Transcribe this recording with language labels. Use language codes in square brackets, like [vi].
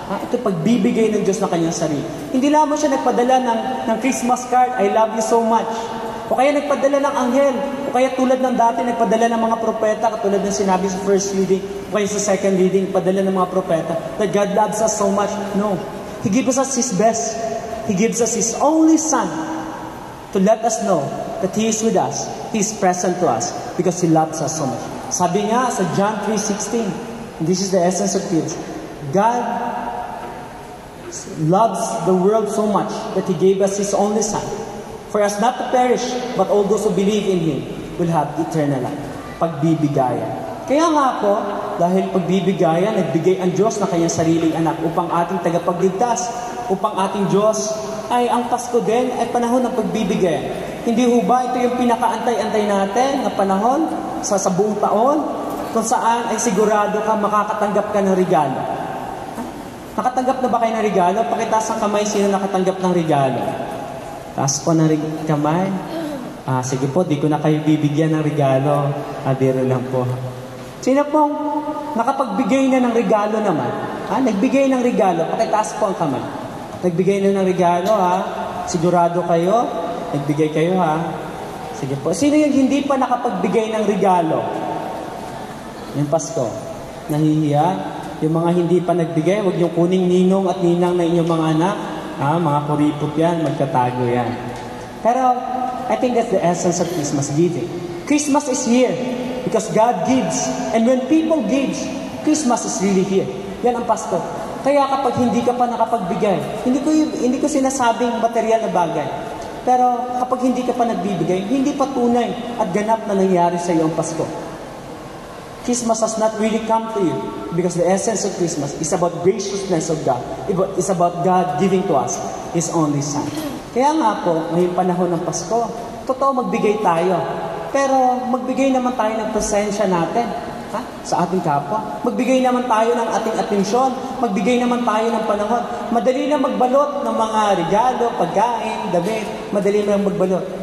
[tl] Ito pagbibigay ng Diyos na kanyang sarili. Hindi lamang siya nagpadala ng Christmas card, [en] I love you so much. [tl] O kaya nagpadala ng anghel. O kaya tulad ng dati, nagpadala ng mga propeta, katulad ng sinabi sa first reading, o kaya sa second reading, padala ng mga propeta, [en] that God loves us so much. No. He gives us His best. He gives us His only Son to let us know that He is with us. He is present to us because He loves us so much. [tl] Sabi nga sa [en] John 3:16, this is the essence of this. God loves the world so much that He gave us His only Son, for us not to perish, but all those who believe in Him will have eternal life. [tl] Pagbibigayan. Kaya nga po, dahil pagbibigayan, nagbigay ang Diyos na kanyang sariling anak upang ating tagapagligtas, upang ating Diyos ay ang Pasko din ay panahon ng pagbibigayan. Hindi ho ba ito yung pinakaantay-antay natin na panahon sa buong taon kung saan ay sigurado ka makakatanggap ka ng regalo? Nakatanggap na ba kayo ng regalo? Pakitaas ang kamay, sino nakatanggap ng regalo? Taas po ng kamay. Sige po, di ko na kayo bibigyan ng regalo. Biro lang po. Sino pong nakapagbigay na ng regalo naman? Nagbigay ng regalo. Pakitaas po ang kamay. Nagbigay na ng regalo, Sigurado kayo? Nagbigay kayo, Sige po. Sino yung hindi pa nakapagbigay ng regalo? Yung Pasko. Nahihiya? Yung mga hindi pa nagbigay, huwag niyong kuning ninong at ninang na inyong mga anak. Mga kuripot yan, magkatago yan. [en] Pero, I think that's the essence of Christmas giving. Christmas is here because God gives. And when people give, Christmas is really here. [tl] Yan ang Pasko. Kaya kapag hindi ka pa nakapagbigay, hindi ko sinasabing material na bagay. Pero kapag hindi ka pa nagbibigay, hindi pa tunay at ganap na nangyari sa iyo ang Pasko. [en] Christmas has not really come to you because the essence of Christmas is about graciousness of God. It's about God giving to us His only Son. [tl] Kaya nga po, ngayong panahon ng Pasko, totoo magbigay tayo. Pero magbigay naman tayo ng presensya natin sa ating kapwa. Magbigay naman tayo ng ating atensyon. Magbigay naman tayo ng panahon. Madali na magbalot ng mga regalo, pagkain, damit. Madali na magbalot.